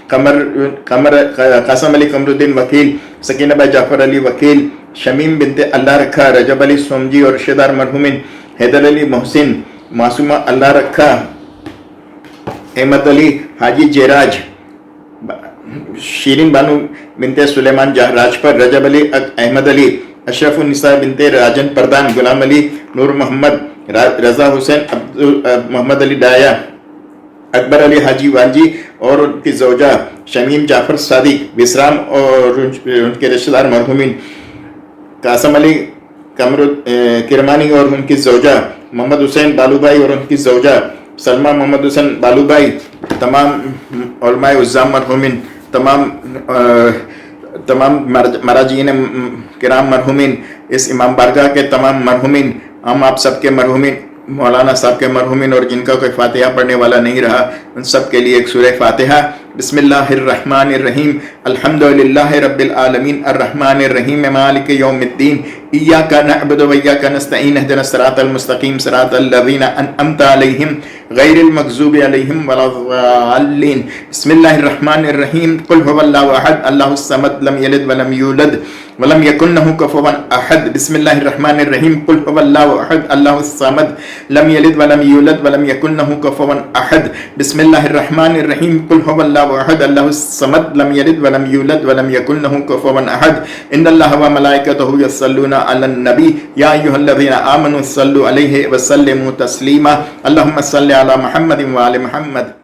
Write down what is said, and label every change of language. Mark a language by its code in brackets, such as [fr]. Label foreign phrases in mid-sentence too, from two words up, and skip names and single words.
[ur] قاسم علی قمرالدین وکیل، سکینہ بھائی جعفر علی وکیل، شمیم بنت اللہ رکھا، رجب علی سومجی اور رشتہ دار مرحومین، حیدر علی محسن، معصومہ اللہ رکھا، احمد علی، حاجی جیراج, شیریں بانو بنت سلیمان راجپر، رجب علی احمد علی، اشرف النساء بنت راجن پردھان، غلام علی، نور محمد، رضا حسین، محمد علی ڈایا، اکبر علی حاجی والجی اور ان کی زوجہ شمیم جعفر صادق، وسرام اور ان کے رشتہ دار مرحومین، قاسم علی کرمانی اور ان کی زوجہ، محمد حسین بالوبھائی اور ان کی زوجہ، سلمیٰ محمد حسین بالوبھائی، تمام علمائے عظام مرحومین, تمام مراجین کرام مرحومین، اس امام بارگاہ کے تمام مرحومین، ہم آپ سب کے مرحومین، مولانا صاحب کے مرحومین اور جن کا کوئی فاتحہ پڑھنے والا نہیں رہا، ان سب کے لیے ایک سورہ فاتحہ. [ar] بسم الله الرحمن الرحيم، الحمد لله رب العالمين، الرحمن الرحيم، مالك يوم الدين، إياك نعبد وإياك نستعين، اهدنا الصراط المستقيم، صراط الذين أنعمت عليهم، غير المغضوب عليهم ولا الضالين. بسم الله الرحمن الرحيم، قل هو الله أحد، الله الصمد، لم يلد ولم يولد ولم يكن له كفوا أحد. بسم الله الرحمن الرحيم، قل هو الله أحد، الله الصمد، لم يلد ولم يولد ولم يكن له كفوا أحد. بسم الله الرحمن الرحيم، قل هو الله أحد، الله الصمد، لم يلد ولم يولد ولم يكن له كفوا أحد. إن الله وملائكته يصلون على النبي، يا أيها الذين آمنوا صلوا عليه وسلموا تسليما. اللهم صل على محمد وآل محمد.